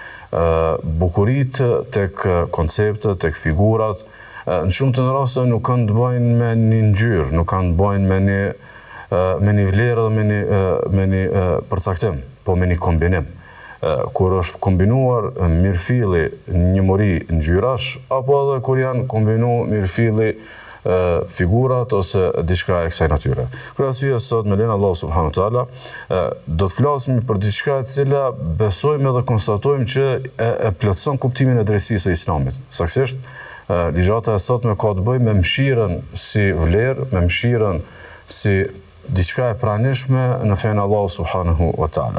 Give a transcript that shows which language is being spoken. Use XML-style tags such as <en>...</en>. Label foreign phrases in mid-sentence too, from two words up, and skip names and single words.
<sq>Bukuritë tek konceptet, tek figurat, në shumë të raste nuk kanë të bëjnë me një ngjyrë, nuk kanë të bëjnë me një vlerë dhe me një përcaktim, po me një kombinim. Kur është kombinuar mirëfilli njëmori ngjyrash, apo edhe kur janë kombinuar mirëfilli figurat ose diçka e kësaj natyre. Për arsye sot me lenin</sq> <ar>الله سبحانه وتعالى</ar> <sq>do të flasim për diçka e cila besojmë dhe konstatojmë që e plotëson kuptimin e drejtësisë së Islamit. Saktësisht, ligjata e sotme ka të bëjë me mëshirën si vlerë, me mëshirën si diçka e pranishme në fenë</sq> <ar>الله سبحانه وتعالى.</ar>